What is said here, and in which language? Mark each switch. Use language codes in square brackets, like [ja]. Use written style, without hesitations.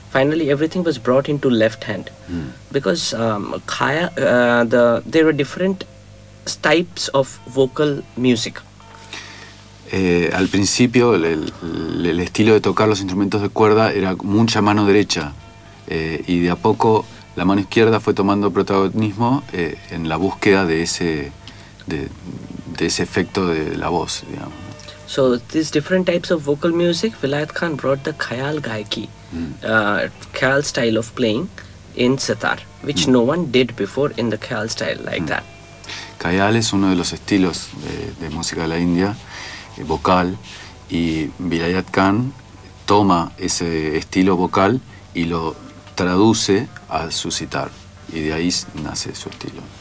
[en] Finally, everything was brought into left hand, because there are different types of vocal music. [es] Al principio, el estilo de tocar los instrumentos de cuerda era mucha mano derecha, y de a poco la mano izquierda fue tomando protagonismo en la búsqueda de ese efecto de la voz, digamos. [en] So these different types of vocal music, Vilayat Khan brought the khayal gayaki, khayal style of playing in sitar, which no one did before in the khayal style like that. [es] Khayal es uno de los estilos de música de la India, vocal, y Vilayat Khan toma ese estilo vocal y lo traduce a su sitar, y de ahí nace su estilo.